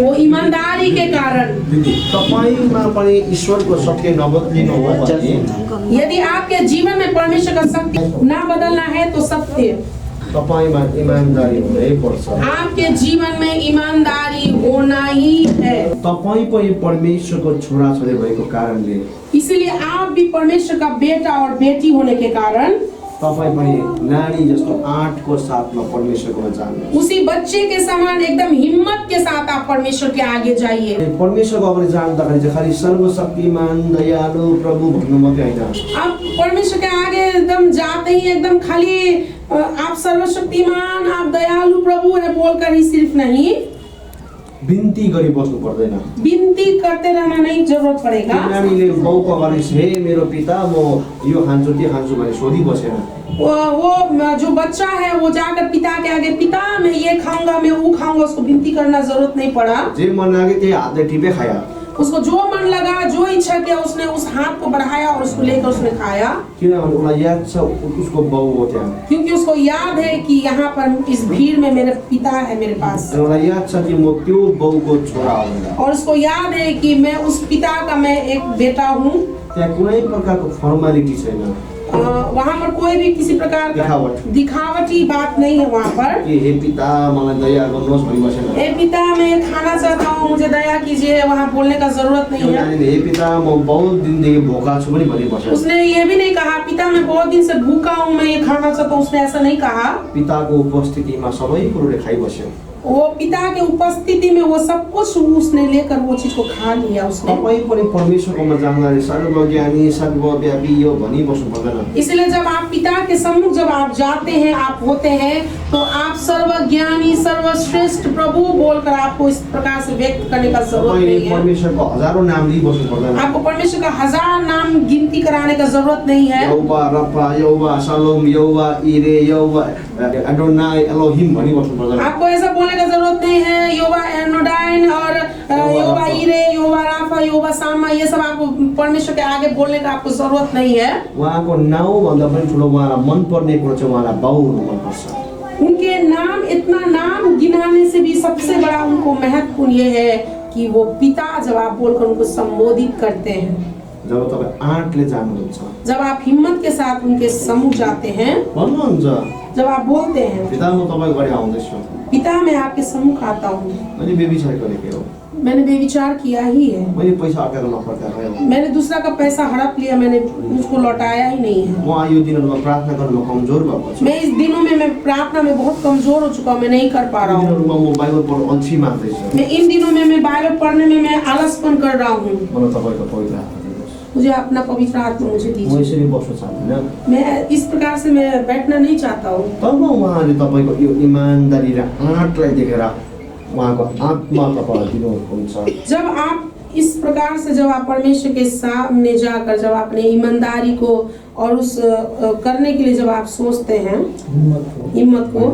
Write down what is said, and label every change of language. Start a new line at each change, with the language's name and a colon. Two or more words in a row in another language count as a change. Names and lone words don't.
Hindi: वो ईमानदारी के कारण।
Nepali: तपाईमा पनि ईश्वरको सत्य नबदलिनु हो भने,
Hindi: यदि आपके जीवन में परमेश्वर का सत्य ना बदलना है तो सत्य
Nepali: तपाईमा ईमानदारी हुनै पर्छ।
Hindi: आपके जीवन में ईमानदारी होना ही है।
Nepali: तपाई पनि परमेश्वरको छोरा छोरी भएको कारणले,
Hindi: इसीलिए आप भी परमेश्वर का बेटा और बेटी होने के कारण
Nepali: तपाई पनि नानी जस्तो आँटको साथमा परमेश्वरकोमा जानु।
Hindi: उसी बच्चे के समान एकदम हिम्मत के साथ आप परमेश्वर के आगे जाइए।
Nepali: परमेश्वरको अगाडि जाँदाखेरि चाहिँ खालि सर्वशक्तिमान दयालु प्रभु भन्नु मात्रै होइन।
Hindi: आप परमेश्वर के आगे एकदम जाते ही एकदम खाली आप सर्वशक्तिमान, आप दयालु प्रभु है बोलकर ही सिर्फ नहीं,
Nepali: बिन्ती गरी बस्नु पर्दैन।
Hindi: बिन्ती करते रहना नहीं जरूरत पड़ेगा।
Nepali: नानीले बाउको अगाडि हे मेरो पिता म यो खान्छु त्यो खान्छु भने सोधी बसेन।
Hindi: वो जो बच्चा है वो जाकर पिता के आगे, पिता मैं ये खाऊंगा, मैं वो खाऊंगा, उसको बिनती करना जरूरत नहीं पड़ा।
Nepali: जे मन लाग्यो त्यही हातले टिपे खाया।
Hindi: उसको जो मन लगा, जो इच्छा किया, उसने उस हाथ को बढ़ाया और उसको लेकर उसने खाया।
Nepali: किनभने उसलाई याद छ उसको बाउ हो त्यहाँ,
Hindi: क्योंकि उसको याद है कि यहाँ पर इस भीड़ में मेरे पिता है मेरे पास,
Nepali: उसलाई याद छ कि म त्यो बाउको छोरा हो भनेर।
Hindi: और उसको याद है कि मैं उस पिता का मैं एक बेटा हूँ।
Nepali: त्यहाँ कुनै प्रकारको फर्मालिटी छैन,
Hindi: वहाँ पर कोई भी किसी प्रकार का दिखावटी बात नहीं है वहाँ पर
Nepali: कि हे पिता मलाई दया गर्नुहोस् भनी बसेन।
Hindi: हे पिता मैं खाना चाहता हूँ, मुझे दया कीजिए, वहाँ बोलने का जरूरत नहीं है।
Nepali: हे पिता म बहुत दिनदेखि भोका छु पनि भनी बसेन।
Hindi: उसने ये भी नहीं कहा पिता मैं बहुत दिन से भूखा हूँ, मैं ये खाना चाहता हूँ, उसने ऐसा नहीं कहा।
Nepali: पिताको उपस्थितिमा सबै कुरोले खाइबस्यो।
Hindi: वो पिता के उपस्थिति में वो सब कुछ उसने लेकर वो चीज को खा लिया उसने।
Nepali: तपाईं पनि परमेश्वरकोमा जाँदाखेरि सर्वज्ञानी सर्वव्यापी यो भनी बस्नु पर्दैन।
Hindi: इसलिए जब आप पिता के सम्मुख जब आप जाते हैं, आप होते हैं, तो आप सर्वज्ञानी सर्वश्रेष्ठ प्रभु बोलकर आपको इस प्रकार से व्यक्त करने का जरूरत नहीं है।
Nepali: परमेश्वरको हजारों नाम ली बस्नु पर्दैन।
Hindi: आपको परमेश्वर का 1000 नाम गिनती कराने का जरूरत नहीं है।
Nepali: यहोवा रफा, यहोवा शालोम, यहोवा इरे, यहोवा अडोनाई, एलोहिम भनी बस्नु पर्दैन।
Hindi: आपको ऐसा बोलने का जरूरत नहीं है। यहोवा एनोडाइन और यहोवा इरे, यहोवा राफा, यहोवा सामा, ये सब आपको परमेश्वर के आगे बोलने का आपको जरूरत नहीं है।
Nepali: उहाँको नाउँ भन्दा पनि ठुलो उहाँलाई मनपर्ने कुरो चाहिँ उहाँलाई बाउ हुनु मनपर्छ।
Hindi: उनके नाम, इतना नाम गिनाने से भी सबसे बड़ा उनको महत्वपूर्ण ये है कि वो पिता जब आप बोलकर उनको संबोधित करते हैं,
Nepali: जब तपाईँ आँटले जानुहुन्छ,
Hindi: जब आप हिम्मत के साथ उनके सम्मुख जाते हैं,
Nepali: भन्नुहुन्छ
Hindi: जब आप बोलते हैं
Nepali: पिता म तपाईको अगाडि आउँदैछु,
Hindi: पिता मैं आपके सम्मुख आता हूँ,
Nepali: मैले व्यभिचार गरेको हो,
Hindi: मैंने बेविचार किया ही है,
Nepali: मैले पैसा अर्काको नफर्काएको हो,
Hindi: मैंने दूसरा का पैसा हड़प लिया, मैंने उसको लौटाया ही नहीं है।
Nepali: म यो दिनहरुमा प्रार्थना गर्नमा कमजोर भएको छु।
Hindi: मैं इस दिनों में मैं प्रार्थना में बहुत कमजोर हो चुका हूँ, मैं नहीं कर पा रहा हूँ।
Nepali: दिनहरुमा म बाइबल पढ्न अल्छी मान्दैछु।
Hindi: मैं इन दिनों में मैं बाइबल पढ़ने में मैं आलसपन कर रहा हूँ।
Nepali: मलाई तपाईको पवित्र आत्मा दिनुहोस्।
Hindi: मुझे अपना पवित्र आत्मा मुझे
Nepali: म
Hindi: दीजिए।
Nepali: यसरी बस्न चाहदिनँ।
Hindi: मैं इस प्रकार से मैं बैठना नहीं चाहता हूँ।
Nepali: तब उहाँले तपाईँको यो इमान्दारी र आँटलाई देखेर उहाँको आत्मा तपाईँलाई दिनुहुन्छ।
Hindi: जब आप इस प्रकार से जब आप परमेश्वर के सामने जाकर जब अपने ईमानदारी को और उस करने के लिए जब आप सोचते हैं हिम्मत को,